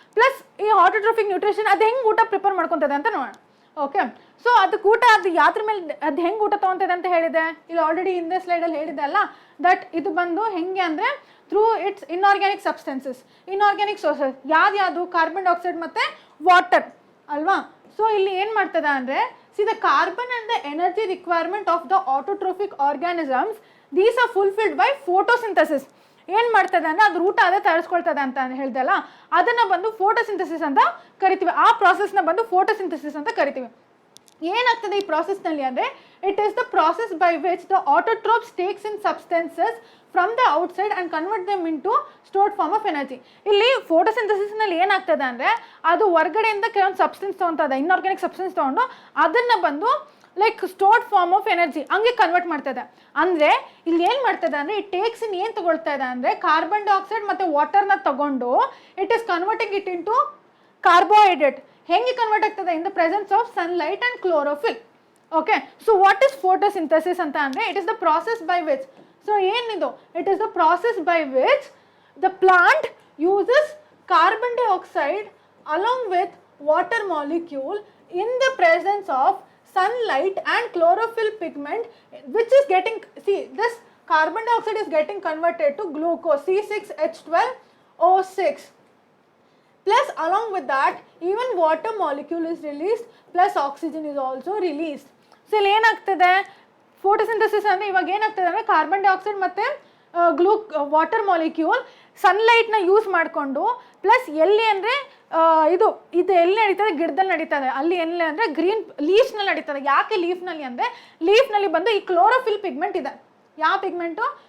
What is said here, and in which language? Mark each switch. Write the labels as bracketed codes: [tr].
[kn] Plus ಈ autotrophic nutrition ಅದು ಹೆಂಗೆ ಊಟ ಪ್ರಿಪೇರ್ ಮಾಡ್ಕೊತದೆ ಅಂತ ನೋಡೋಣ. ಓಕೆ, ಸೊ ಅದಕ್ಕೆ ಊಟ ಅದು ಯಾತ್ರ ಮೇಲೆ ಅದು ಹೆಂಗೆ ಊಟ ತೊಗೊತದೆ ಅಂತ ಹೇಳಿದೆ, ಇಲ್ಲಿ ಆಲ್ರೆಡಿ ಹಿಂದೆ ಸ್ಲೈಡಲ್ಲಿ ಹೇಳಿದೆ ಅಲ್ಲ, ದಟ್ ಇದು ಬಂದು ಹೆಂಗೆ ಅಂದರೆ [en] Through its inorganic substances, inorganic sources. [kn] ಯಾವ್ದು, ಕಾರ್ಬನ್ ಡೈಆಕ್ಸೈಡ್ ಮತ್ತು ವಾಟರ್ ಅಲ್ವಾ? [en] so [kn] ಇಲ್ಲಿ ಏನು ಮಾಡ್ತದೆ ಅಂದರೆ, [en] see the carbon and the energy requirement of the autotrophic organisms, these are fulfilled by photosynthesis. [kn] ಏನು ಮಾಡ್ತದೆ ಅಂದರೆ ಅದ್ರ ಊಟ ಅದೇ ತಯಾರಿಸ್ಕೊಳ್ತದೆ ಅಂತ ಹೇಳಿದೆ ಅಲ್ಲ, ಅದನ್ನು ಬಂದು ಫೋಟೋಸಿಂಥಸಿಸ್ ಅಂತ ಕರಿತೀವಿ. ಆ ಪ್ರಾಸೆಸ್ನ ಬಂದು ಫೋಟೋಸಿಂಥಸಿಸ್ ಅಂತ ಕರಿತೀವಿ. ಏನಾಗ್ತದೆ ಈ ಪ್ರಾಸೆಸ್ನಲ್ಲಿ ಅಂದರೆ, [en] It is the process by which the autotrophs takes in substances from the outside and convert them in to stored form of energy. [kn] ಇಲ್ಲಿ ಫೋಟೋಸಿಂಥಸಿಸ್ನಲ್ಲಿ ಏನಾಗ್ತದೆ ಅಂದರೆ, ಅದು ಹೊರಗಡೆಯಿಂದ ಕೆಲವೊಂದು ಸಬ್ಸ್ಟೆನ್ಸ್ ತೊಗೊತದೆ, ಇನ್ಆರ್ಗ್ಯಾನಿಕ್ ಸಬ್ಸ್ಟೆನ್ಸ್ ತೊಗೊಂಡು ಅದನ್ನು ಬಂದು [en] like stored form of energy [kn] ಹಂಗೆ ಕನ್ವರ್ಟ್ ಮಾಡ್ತದೆ. ಅಂದರೆ ಇಲ್ಲಿ ಏನು ಮಾಡ್ತದೆ ಅಂದರೆ, ಈ ಟೇಕ್ಸ್ ಇನ್ ಏನು ತೊಗೊಳ್ತಾ ಇದೆ ಅಂದರೆ, ಕಾರ್ಬನ್ ಡೈಆಕ್ಸೈಡ್ ಮತ್ತು ವಾಟರ್ನ ತಗೊಂಡು [en] It is converting it in to carbohydrate. [kn] ಹೆಂಗೆ ಕನ್ವರ್ಟ್ ಆಗ್ತದೆ, [en] In the presence of sunlight and chlorophyll. Okay, so what is photosynthesis ಅಂತ ಅಂದರೆ, it is the process by which, so ಏನಿದು, it is the process by which the plant uses carbon dioxide along with water molecule in the presence of sunlight and chlorophyll pigment, which is getting, see, this carbon dioxide is getting converted to glucose, C6H12O6. Plus along with that even water molecule is released, plus oxygen is also released. [kn] So ಇಲ್ಲಿ ಏನಾಗ್ತದೆ, photosynthesis ಅಂದರೆ ಇವಾಗ ಏನಾಗ್ತದೆ ಅಂದರೆ carbon dioxide ಮತ್ತು water molecule ಸನ್ಲೈಟ್ನ use ಮಾಡಿಕೊಂಡು plus ಎಲ್ಲಿ ಅಂದರೆ ಇದು ಎಲ್ಲಿ ನಡೀತದೆ, ಗಿಡದಲ್ಲಿ ನಡೀತದೆ. ಅಲ್ಲಿ ಎಲ್ಲಿ ಅಂದರೆ ಗ್ರೀನ್ ಲೀಫ್ನಲ್ಲಿ ನಡೀತದೆ. ಯಾಕೆ ಲೀಫ್ನಲ್ಲಿ ಅಂದರೆ ಲೀಫ್ನಲ್ಲಿ ಬಂದು ಈ ಕ್ಲೋರೋಫಿಲ್ ಪಿಗ್ಮೆಂಟ್ ಇದೆ. ಯಾವ ಪಿಗ್ಮೆಂಟು?